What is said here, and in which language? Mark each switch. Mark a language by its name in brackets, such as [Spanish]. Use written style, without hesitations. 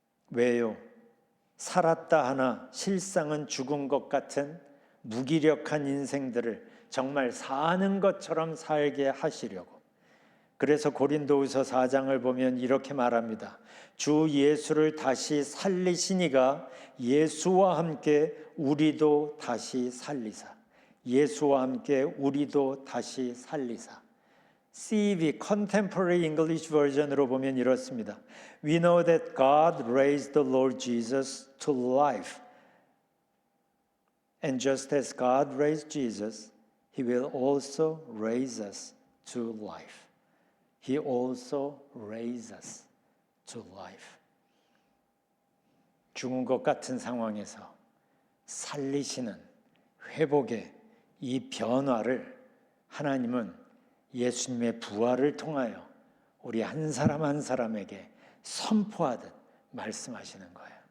[Korean] 왜요? 살았다 하나 실상은 죽은 것 같은 무기력한 인생들을 정말 사는 것처럼 살게 하시려고. 그래서 고린도후서 4장을 보면 이렇게 말합니다. 주 예수를 다시 살리시니가 예수와 함께 우리도 다시 살리사. 예수와 함께 우리도 다시 살리사. CEV, Contemporary English Version으로 보면 이렇습니다. [English] We know that God raised the Lord Jesus to life. And just as God raised Jesus, He will also raise us to life. He also raised us to life. [Korean] 죽은 것 같은 상황에서 살리시는 회복의 이 변화를 하나님은 예수님의 부활을 통하여 우리 한 사람 한 사람에게 선포하듯 말씀하시는 거예요.